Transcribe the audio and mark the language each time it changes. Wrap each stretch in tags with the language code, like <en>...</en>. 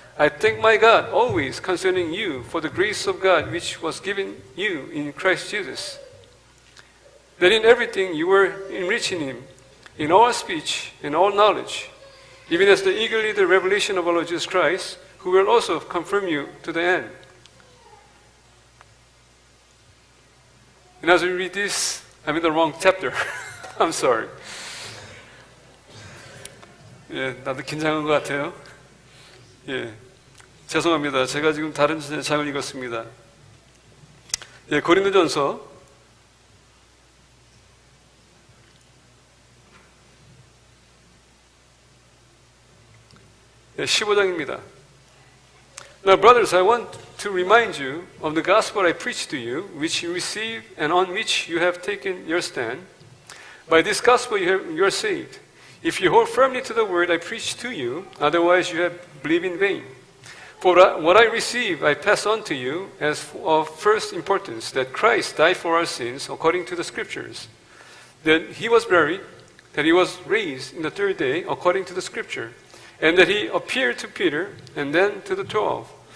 <en>I thank my God always concerning you for the grace of God which was given you in Christ Jesus, that in everything you were enriched in Him, in all speech and all knowledge, even as eagerly the revelation of our Lord Jesus Christ, who will also confirm you to the end. And as we read this, I'm in the wrong chapter. I'm sorry.</en> <ko>예, 나도 긴장한 것 같아요. 예, 죄송합니다. 제가 지금 다른 장을 읽었습니다. 예, 고린도전서 15장입니다.</ko> <en>Now, brothers, I want to remind you of the gospel I preached to you, which you received and on which you have taken your stand. By this gospel you are saved, if you hold firmly to the word I preached to you, otherwise you have believed in vain. For what I received I pass on to you as of first importance, that Christ died for our sins according to the Scriptures, that He was buried, that He was raised in the third day according to the Scripture, and that He appeared to Peter and then to the 12.</en>